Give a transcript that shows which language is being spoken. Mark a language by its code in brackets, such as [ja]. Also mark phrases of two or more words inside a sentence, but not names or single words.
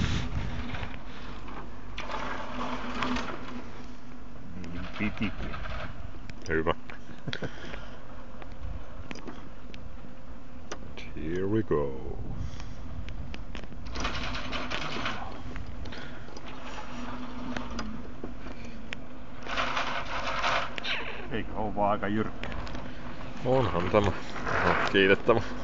[fi] Niin pitikin. Hyvä. [en] Here we go. [fi] Eikö ole vaan aika jyrkkä? Onhan tämä. Ihan kiitettävä.